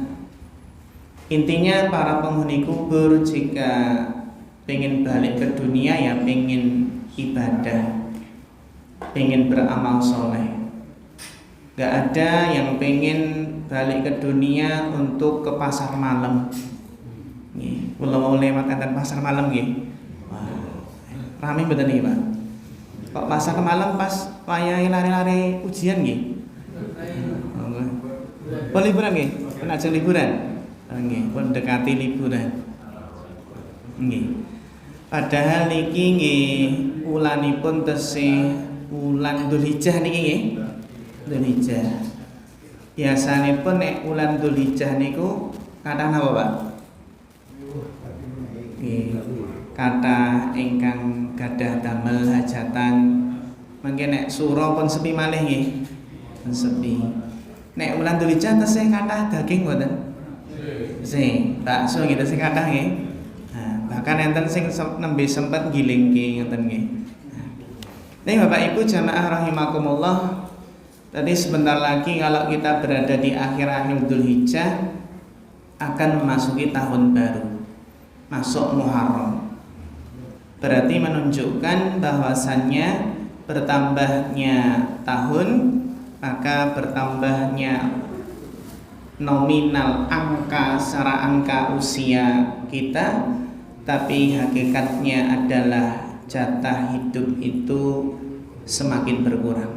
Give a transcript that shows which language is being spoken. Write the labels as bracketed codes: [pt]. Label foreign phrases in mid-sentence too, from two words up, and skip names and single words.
[id] Intinya para penghuni kubur jika pengen balik ke dunia ya pengen ibadah, pengen beramal soleh. Gak ada yang pengen balik ke dunia untuk ke pasar malam. Kalau mau lewat enten pasar malam nggih. Wah, rame betul nih Pak. [jv] Kok [id] pasar malam [jv] pas wayahe lari-lari ujian nggih. Oh, liburan nggih? Penajeng liburan. Nggih, pun dekati liburan. Nggih. Padahal niki nggih wulanipun tesih wulan Dzulhijjah niki nggih. Dzulhijjah. Biasanipun nek wulan Dzulhijjah niku kathah napa, Pak? Nggih, kathah ingkang gadah damel hajatan. Mangke nek sura pun sepi malih nggih. Pun sepi. Nek wulan Dzulhijjah tesih kathah daging mboten? Sing bakso gitu sing kathah nggih. Nah, bahkan enten sing nembe sempet gilingke ngoten nggih. [id] Nih Bapak Ibu jamaah rahimakumullah, tadi sebentar lagi kalau kita berada di akhir-akhir Dzulhijjah akan memasuki tahun baru, masuk Muharram. Berarti menunjukkan bahwasannya bertambahnya tahun maka bertambahnya nominal angka secara angka usia kita, tapi hakikatnya adalah jatah hidup itu semakin berkurang.